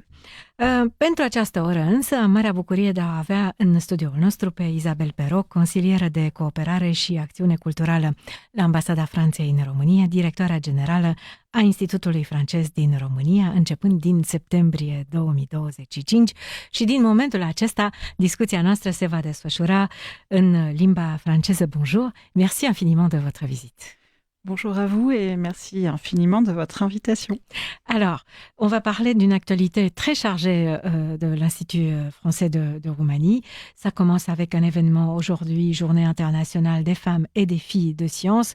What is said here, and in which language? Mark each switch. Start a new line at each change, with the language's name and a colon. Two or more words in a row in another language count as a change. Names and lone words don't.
Romanian: Pentru această oră însă am marea bucurie de a avea în studioul nostru pe Isabelle Perrault, consilieră de cooperare și acțiune culturală la Ambasada Franței în România, directoarea generală a Institutului francez din România, începând din septembrie 2025 și din momentul acesta discuția noastră se va desfășura în limba franceză.
French: Bonjour, merci infiniment de votre visite. Bonjour à vous et merci infiniment de votre invitation. Alors, on va parler d'une actualité très chargée de l'Institut français de Roumanie. Ça commence avec un événement aujourd'hui, Journée internationale des femmes et des filles de sciences.